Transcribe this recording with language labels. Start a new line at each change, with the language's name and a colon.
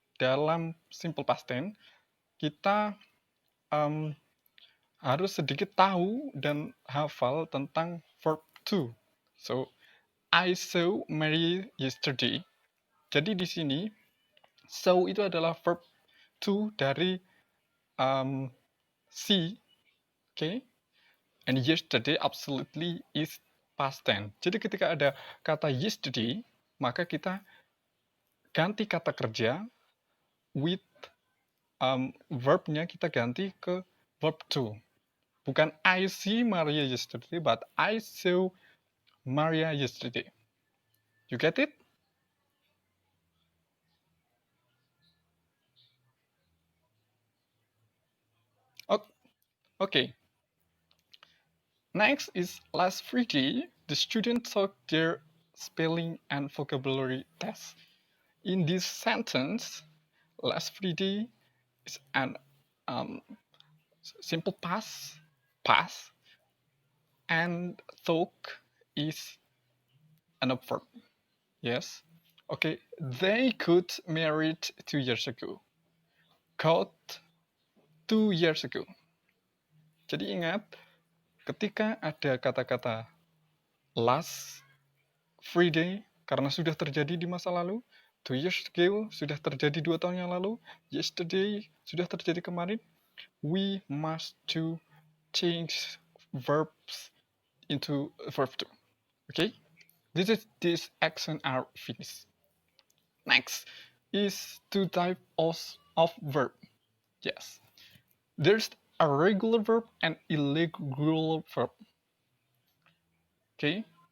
Indonesian: Dalam simple past tense, kita harus sedikit tahu dan hafal tentang verb to.
English: So, I saw Mary yesterday.
Indonesian: Jadi di sini, saw itu adalah verb to dari see.
English: Okay? And yesterday absolutely is past tense.
Indonesian: Jadi ketika ada kata yesterday, maka kita ganti kata kerja with verbnya kita ganti ke verb to. Bukan
English: I see Maria yesterday, but I saw Maria yesterday. You get it? Okay. Next is last Friday, the students took their spelling and vocabulary test. In this sentence, last Friday is an simple past, and took is an verb. Yes. Okay. They got married 2 years ago. Got 2 years ago.
Indonesian: Jadi ingat, ketika ada kata-kata last Friday karena sudah terjadi di masa lalu, 2 years ago sudah terjadi 2 tahun yang lalu. Yesterday sudah terjadi kemarin.
English: We must to change verbs into verb 2. Okay? This action are finished. Next is two types of verb. Yes. There's a regular verb and irregular verb. Okay?